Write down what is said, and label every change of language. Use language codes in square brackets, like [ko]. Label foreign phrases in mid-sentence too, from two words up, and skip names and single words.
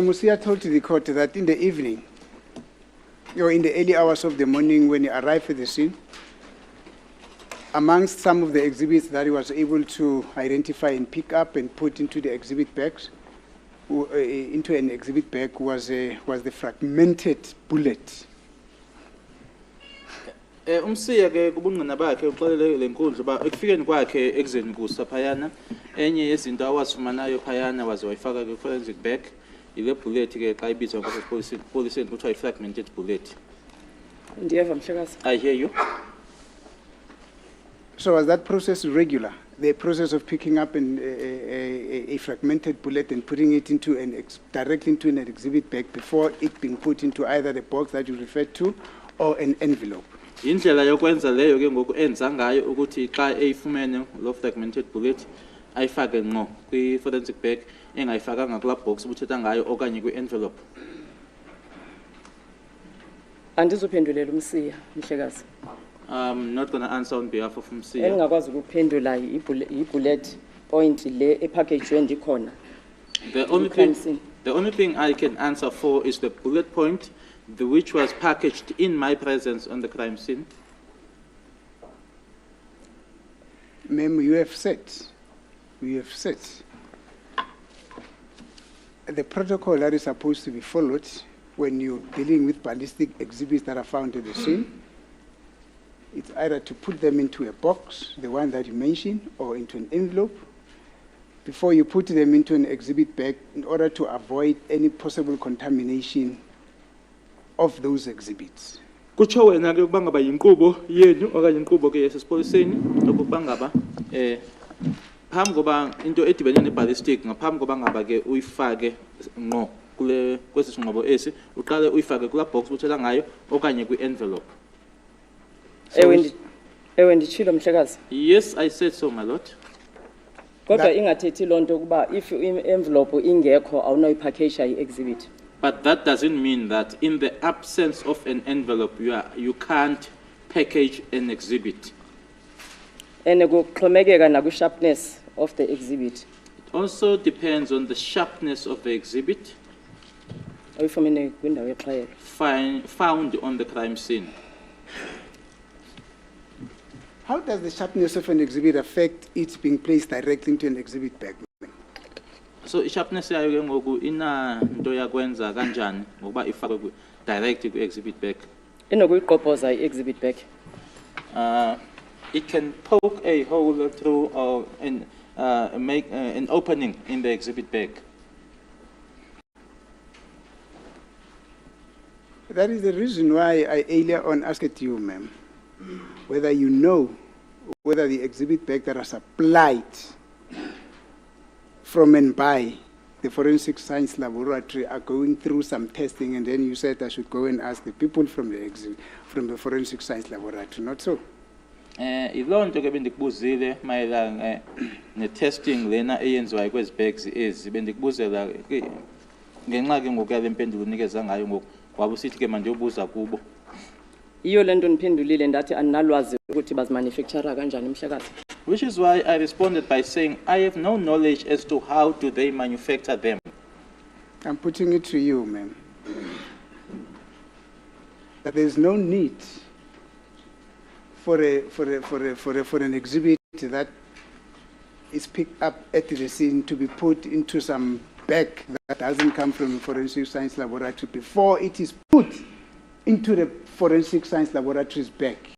[en] Mosia told the court that in the evening, or in the early hours of the morning when he arrived at the scene, amongst some of the exhibits that he was able to identify and pick up and put into the exhibit bags, into an exhibit bag was the fragmented bullet. [xh] Umsiya ke kubungqina bakhe uxolele lenkundla ba ekufikeni kwakhe exeni kusa phayana enye yezinto awazifumanayo phayana waze wayifaka ku [en] forensic bag [xh] ile bullet ke xa ibizwa ngokupolice kuthiwa [en] fragmented bullet. [xh] Ndiyeva mhlekazi. [en] I hear you. So was that process regular? The process of picking up a fragmented bullet and putting it into directly into an exhibit bag before it being put into either the box that you referred to or an envelope? [xh] Indlela yokwenza leyo ke ngoku enza ngayo ukuthi xa eyifumene lo [en] fragmented bullet [xh] ayifake ngqo kwi [en] forensic bag [xh] engayifakanga kula box ubuthetha ngayo okanye kwi envelope. Andizophendulela umsiya mhlekazi. [en] I'm not going to answer on behalf of Umsiya. [xh] Engakwazi ukuphendula i-bullet point le epackage ndikhona. [en] The only thing I can answer for is the bullet point which was packaged in my presence on the crime scene. Ma'am, you have said the protocol that is supposed to be followed when you're dealing with ballistic exhibits that are found at the scene, it's either to put them into a box, the one that you mentioned, or into an envelope, before you put them into an exhibit bag in order to avoid any possible contamination of those exhibits. [xh] Kutsho wena ke ukuba ngaba yinkqubo yenu okanye inkqubo ke yasesipoliseni ukuba ngaba phambi koba into edibene ne-ballistic ngaphambi koba ngaba ke uyifake ngqo kwesi sinqobo esi uqale uyifake kula box uthela ngayo okanye kwi-envelope. Ewe nditshilo mhlekazi. [en] Yes, I said so, my lord. [xh] Kodwa ingathethi loo nto ukuba if i-envelope ingekho awunoyipackage i-exhibit. [en] But that doesn't mean that in the absence of an envelope, you can't package an exhibit. And [xh] kuxhomekeka na [en] ku-sharpness of the exhibit. It also depends on the sharpness of the exhibit [xh] Oyifumene kwindawo yexhayelo. [en] found on the crime scene. How does the sharpness of an exhibit affect it being placed directly into an exhibit bag? [xh] So i-sharpness yayo ke ngoku ina into yakwenza kanjani ngokuba ifakwe direct kwi-exhibit bag. Inokuyiqobhoza i-exhibit bag. [en] It can poke a hole through or make an opening in the exhibit bag. That is the reason why I earlier on asked you, ma'am, whether you know whether the exhibit bag that are supplied from and by the Forensic Science Laboratory are going through some testing, and then you said I should go and ask the people from the Forensic Science Laboratory, not so? [xh] Iloo nto ke bendikubuzile mayelana ne-testing lena eyenziwayo kwezi bags ezi bendikubuzela ngenxa ke ngoku yale mpendulo unikeza ngayo ngoku waba usithi ke mandiyobuza kubo. Iyo le nto ndiphendulile ndathi andinalwazi ukuthi bazimanufactura kanjani mhlekazi. [en] Which is why I responded by saying I have no knowledge as to how do they manufacture them. I'm putting it to you, ma'am, that there is no need for an exhibit that is picked up at the scene to be put into some bag that doesn't come from the Forensic Science Laboratory before it is put into the Forensic Science Laboratory's bag.